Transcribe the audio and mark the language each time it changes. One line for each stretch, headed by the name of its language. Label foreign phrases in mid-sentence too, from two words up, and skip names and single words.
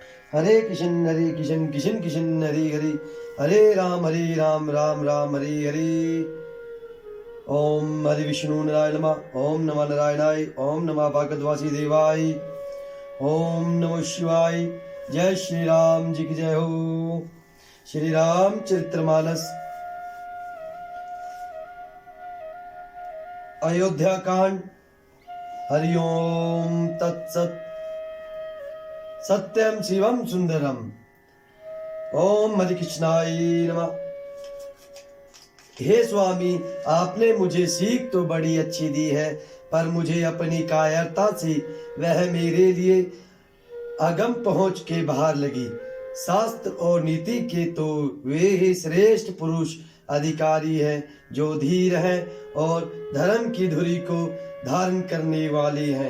Sanskrit: हरे कृष्ण कृष्ण कृष्ण हरे हरे, हरे राम राम राम हरे हरे। ओम हरि विष्णु नारायण नमः। ओम नमः नारायणाय। ओम नमः भागवतवासी देवाय। ओम नमः शिवाय।
Hindi: जय श्री राम जी की जय हो। श्री राम चरित्रमानस अयोध्या कांड।
Sanskrit: हरि ओम तत्सत। सत्यम शिवम सुंदरम। ओम हरि कृष्णाय नमः।
Hindi: हे स्वामी, आपने मुझे सीख तो बड़ी अच्छी दी है, पर मुझे अपनी कायरता से वह मेरे लिए अगम पहुंच के बाहर लगी। शास्त्र और नीति के तो वे ही श्रेष्ठ पुरुष अधिकारी हैं जो धीर हैं और धर्म की धुरी को धारण करने वाले हैं।